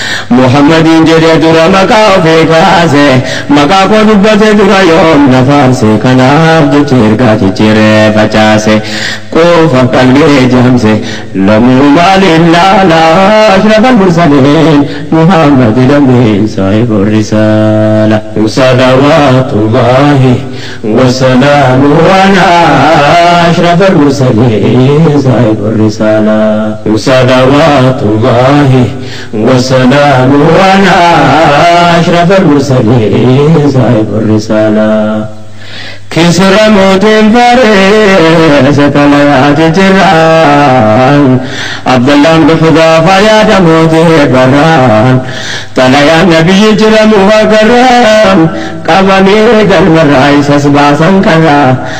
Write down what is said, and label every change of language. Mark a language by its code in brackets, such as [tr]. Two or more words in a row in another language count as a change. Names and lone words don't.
[om] Muhammadiin jedhee dura maqaa ofii kaase. Maqaa koo dubbatee dura yoom na faarse. Kanaaf jechi ergaa jijjiiree facaase. Quufa qalbii jaamse. Lamuu maaliin laala? [ar] أشرف المرسلين [om] Muhammad lammiin [ar] صاحب الرسالة. صلوات الله وسلامه على أشرف المرسلين صاحب الرسالة. صلوات الله وسلامه على أشرف المرسلين صاحب الرسالة. [om] Kisra mootiin Faares xalayaa jijjiiraan. Abdallaan bin Hudaafa yaada mootii barraan. Xalayaan nabiyyi jiramu agarraan. Qabamee galmarraa isas baasan karaa.